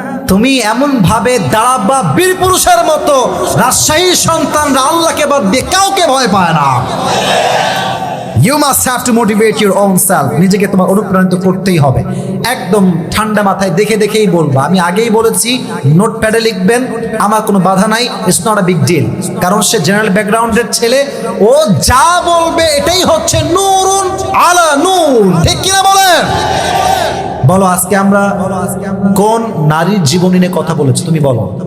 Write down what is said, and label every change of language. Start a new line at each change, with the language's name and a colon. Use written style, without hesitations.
Bangla: তুমি এমন ভাবে দাঁড়াবা বীর পুরুষের মতো, রাজশাহীর সন্তানরা আল্লাহকে বাদ দিয়ে কাউকে ভয় পায় না।
English: You must have to motivate your own self.
Bangla: নিজেকে তোমার অনুপ্রাণিত করতেই হবে। একদম ঠান্ডা মাথায় দেখে দেখেই বলবা। আমি আগেই বলেছি নোটপ্যাডে লিখবেন, আমার কোনো বাধা নাই,
English: It's not a big deal.
Bangla: কারণ সে জেনারেল ব্যাকগ্রাউন্ডের ছেলে, ও যা বলবে এটাই হচ্ছে নূরুন আলা নূর, ঠিক কিনা বলেন? বলো আজকে আমরা কোন নারীর জীবনী নিয়ে কথা বলেছি, তুমি বলো।